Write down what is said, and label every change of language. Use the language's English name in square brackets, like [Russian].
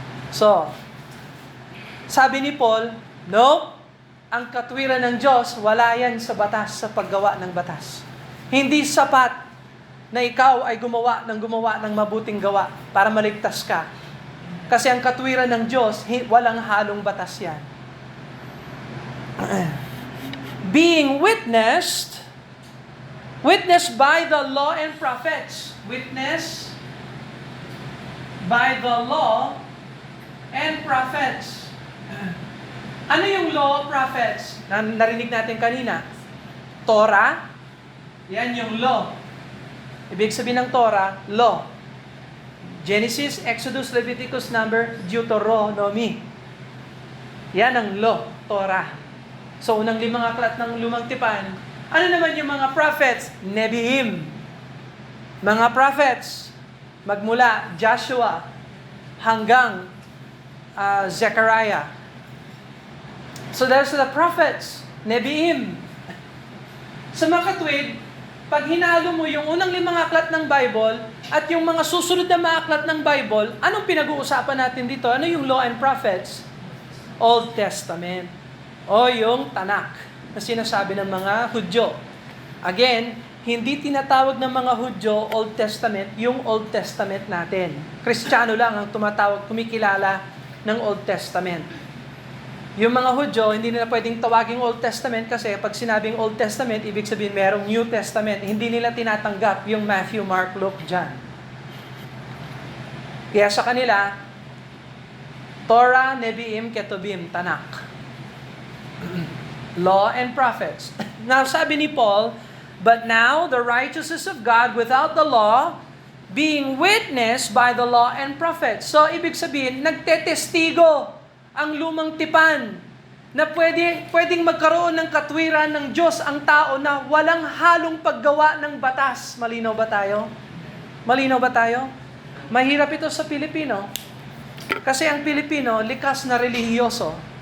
[Filipino] So, sabi ni Paul, no, ang katwiran ng Diyos, wala yan sa batas, sa paggawa ng batas. Hindi sapat na ikaw ay gumawa ng mabuting gawa para maligtas ka. Kasi ang katwiran ng Diyos, walang halong batas yan. [English] Being witnessed by the law and prophets. Witness by the law and prophets. [Filipino] Ano yung law, prophets? Narinig natin kanina. Torah, yan yung law. Ibig sabihin ng Torah, law. Genesis, Exodus, Leviticus, Number, Deuteronomy. Yan ang law, Torah. So, unang 5 aklat ng Lumang Tipan. Ano naman yung mga prophets? Nebiim. Mga prophets, magmula Joshua hanggang Zechariah. [English] So, there's the prophets, Nebiim. [Filipino] Sa mga katwid, pag hinalo mo yung unang 5 aklat ng Bible at yung mga susunod na mga aklat ng Bible, anong pinag-uusapan natin dito? Ano yung [English] law and prophets? Old Testament. [Filipino] O yung Tanakh na sinasabi ng mga Hudyo. Again, hindi tinatawag ng mga Hudyo Old Testament yung Old Testament natin. Kristiyano lang ang kumikilala ng Old Testament. Yung mga Hudyo, hindi nila pwedeng tawaging Old Testament kasi pag sinabing Old Testament, ibig sabihin merong New Testament. Hindi nila tinatanggap yung Matthew, Mark, Luke, John. Kaya sa kanila, Torah, Nebiim, Ketubim, Tanakh. [English] Law and prophets. Now, [Filipino] sabi ni Paul, [English] but now the righteousness of God without the law, being witnessed by the law and prophets. [Filipino] So, ibig sabihin, nagtetestigo ang lumang tipan na pwedeng magkaroon ng katwiran ng Diyos ang tao na walang halong paggawa ng batas. Malinaw ba tayo? Malinaw ba tayo? Mahirap ito sa Pilipino. Kasi ang Pilipino, likas na relihiyoso.